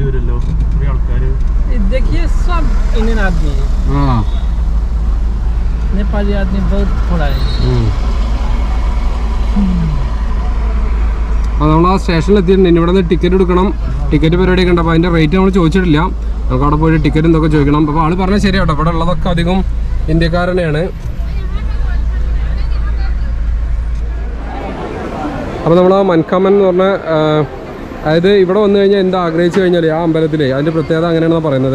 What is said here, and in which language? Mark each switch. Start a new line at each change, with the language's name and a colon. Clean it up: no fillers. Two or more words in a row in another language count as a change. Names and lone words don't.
Hindi: देखिए सब इंडियन आदमी है. नेपाली आदमी बहुत थोड़ा है.
Malayalam: നമ്മൾ ആ സ്റ്റേഷനിൽ എത്തിയിട്ടുണ്ട്. ഇനി ഇവിടെ നിന്ന് ടിക്കറ്റ് എടുക്കണം. ടിക്കറ്റ് പരിപാടിയൊക്കെ ഉണ്ട്. അപ്പോൾ അതിൻ്റെ റേറ്റ് നമ്മൾ ചോദിച്ചിട്ടില്ല. നമുക്ക് അവിടെ പോയിട്ട് ടിക്കറ്റ് എന്തൊക്കെ ചോദിക്കണം. അപ്പോൾ ആൾ പറഞ്ഞാൽ ശരിയാട്ടോ, ഇവിടെ ഉള്ളതൊക്കെ അധികം ഇന്ത്യക്കാർ തന്നെയാണ്. അപ്പോൾ നമ്മൾ ആ മൻഖാമൻ എന്ന് പറഞ്ഞ അതായത് ഇവിടെ വന്നു കഴിഞ്ഞാൽ എന്താ ആഗ്രഹിച്ചു കഴിഞ്ഞാൽ ആ അമ്പലത്തിലെ അതിൻ്റെ പ്രത്യേകത അങ്ങനെയാണെന്ന് പറയുന്നത്.